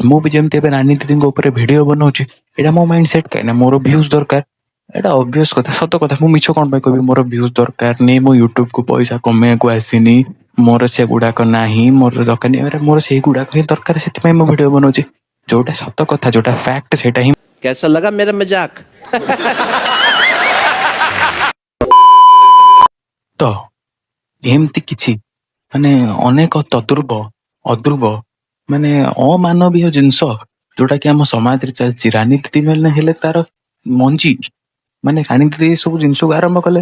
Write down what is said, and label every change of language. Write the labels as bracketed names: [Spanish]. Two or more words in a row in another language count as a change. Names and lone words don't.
[Odia] ମୁଁ ବି ଯେମିତି ଏବେ ରାନୀ ଦିଦିଙ୍କ ଉପରେ ଭିଡ଼ିଓ ବନାଉଛି, ଏଇଟା ମୋ ମାଇଣ୍ଡ ସେଟ୍। କାହିଁକିନା ମୋର ଭ୍ୟୁଜ୍ ଦରକାର, ଏଇଟା ଅବଭିୟସ୍ କଥା, ସତ କଥା। ମୁଁ ମିଛ କ'ଣ ପାଇଁ କହିବି? ମୋର ଭ୍ୟୁଜ୍ ଦରକାର ନେଇ, ମୋ ୟୁଟ୍ୟୁବକୁ ପଇସା କମେଇବାକୁ ଆସିନି, ମୋର ସେଗୁଡ଼ାକ ନାହିଁ, ମୋର ଦରକାର ନାହିଁ। ମୋର ସେଇଗୁଡ଼ାକ ହିଁ ଦରକାର, ସେଥିପାଇଁ ମୁଁ ଭିଡ଼ିଓ ବନାଉଛି। ଯୋଉଟା ସତ କଥା, ଯୋଉଟା ଫ୍ୟାକ୍ଟ, ସେଇଟା ହିଁ। [Hindi] कैसा लगा मेरा मजाक? [Odia] ତ ଏମିତି କିଛି ମାନେ ଅନେକ ଅଦ୍ରୁବ ମାନେ ଅମାନବୀୟ ଜିନିଷ ଯୋଉଟା କି ଆମ ସମାଜରେ ଚାଲିଛି। ରାନୀ ଦିଦି ମାନେ ହେଲେ ତାର ମଞ୍ଜି, ମାନେ ରାନୀ ଦିଦି ଏ ସବୁ ଜିନିଷକୁ ଆରମ୍ଭ କଲେ।